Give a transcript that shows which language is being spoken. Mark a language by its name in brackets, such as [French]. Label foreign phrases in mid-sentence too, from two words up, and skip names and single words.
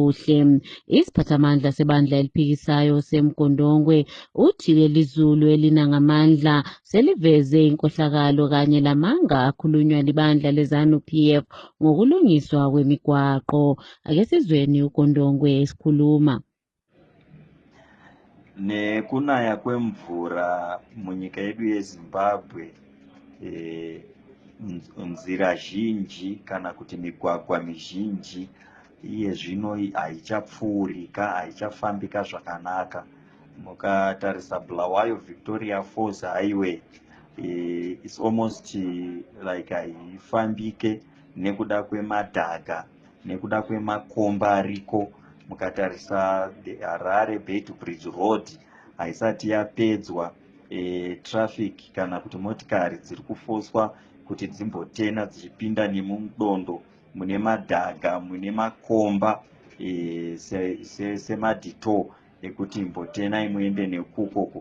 [North Ndebele] Isiphathamandla sebandla eliphikisayo seMgondongwe uthi lelizulu elina ngamandla seliveze inkohlakalo kanye lamanga akhulunywa libandla leZANU-PF ngokulungiswa kwemigwaqo. Ake sizweni uGondongwe esikhuluma. [Shona] Nekunaya kwemvura munyika yedu yeZimbabwe, nzira zhinji kana kuti migwagwa mizhinji iye zvino haichapfuurika, haichafambika zvakanaka. Mukatarisa Bulawayo Victoria Falls highway, [English] it's almost like [Shona] haifambike nekuda kwemadhaga, nekuda kwemakomba ariko. Mukatarisa Harare Beitbridge Road haisati yapedzwa traffic kana kuti motikari dziri kufoswa kuti dzimbotena dzichipinda nemumudondo mune madhaga mune makomba semadito ekuti mbotena imuende nekukoko.